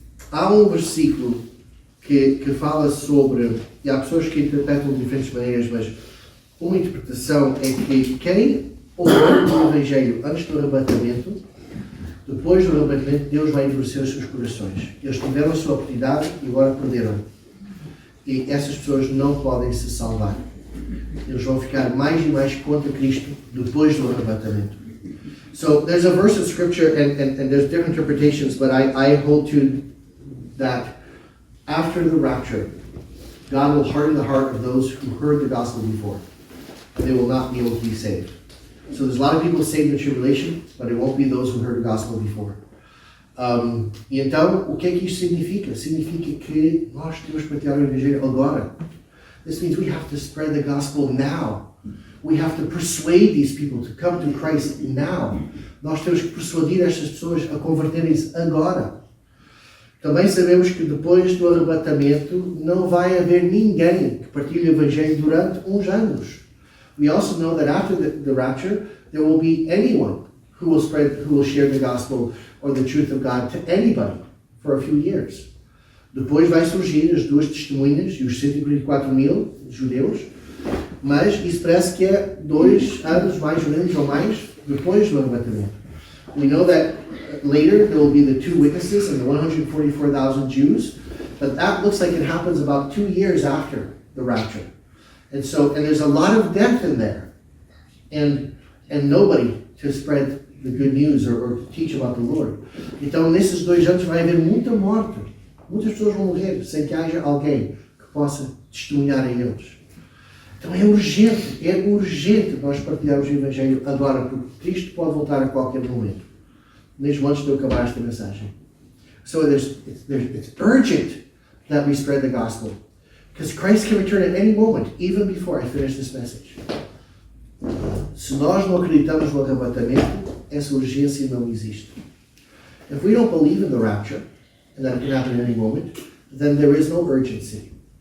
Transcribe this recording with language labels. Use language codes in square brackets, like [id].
[pt] Há um versículo que fala sobre, e há pessoas que interpretam de diferentes maneiras, mas uma interpretação é que quem ouviu o Evangelho antes do arrebatamento Depois do arrebatamento, Deus vai endurecer os seus corações. Eles tiveram a sua oportunidade e agora perderam. E essas pessoas não podem se salvar. Eles vão ficar mais e mais contra Cristo depois do arrebatamento. [en] So there's a verse in scripture and there's different interpretations, but I hold to that after the rapture, God will harden the heart of those who heard the gospel before. And they will not be able to be saved. So there's a lot of people saved in the tribulation, but it won't be those who heard the gospel before. [pt] E então, o que é que isso significa? Significa que nós temos que partilhar o evangelho agora. [en] This means we have to spread the gospel now. We have to persuade these people to come to Christ now. [pt] Nós temos que persuadir estas pessoas a converterem-se agora. Também sabemos que depois do arrebatamento não vai haver ninguém que partilhe o evangelho durante uns anos. [en] We also know that after the rapture, there will be anyone who will share the gospel or the truth of God to anybody for a few years. [pt] Depois vai surgir as duas testemunhas e os 144.000 judeus, mas isso parece que é 2 anos mais ou menos ou mais depois do arrebatamento. [en] We know that later there will be the 2 witnesses and the 144,000 Jews, but that looks like it happens about 2 years after the rapture. And there's a lot of death in there, and nobody to spread the good news or to teach about the Lord. [pt] Então nesses 2 anos vai haver muita morte. Muitas pessoas vão morrer sem que haja alguém que possa testemunhar a eles. Então é urgente nós partilharmos o Evangelho agora, porque Cristo pode voltar a qualquer momento, mesmo antes de eu acabar esta mensagem. [en] So it's urgent that we spread the gospel, because Christ can return at any moment, even before I finish this message. [pt] Se nós não acreditamos no arrebatamento, essa urgência não existe. [en] If we don't believe in the rapture, and that it can happen at any moment, then there is no urgency.